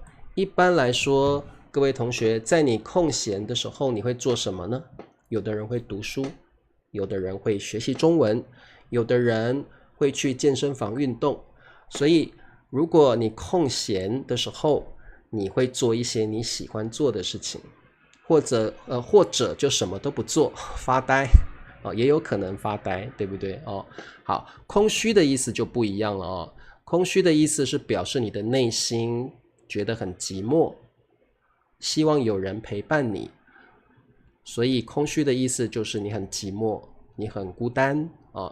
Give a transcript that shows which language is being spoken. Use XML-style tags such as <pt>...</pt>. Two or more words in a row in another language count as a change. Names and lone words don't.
<zh>一般來說，各位同學，在你空閒的時候，你會做什麼呢？有的人會讀書，有的人會學習中文，有的人會去健身房運動。所以，如果你空閒的時候，你會做一些你喜歡做的事情。或者就什麼都不做，發呆也有可能发呆，對不對好，空虛的意思就不一樣了空虛的意思是表示你的內心覺得很寂寞，希望有人陪伴你， 所以空虛的意思就是你很寂寞，你很孤單啊。</zh>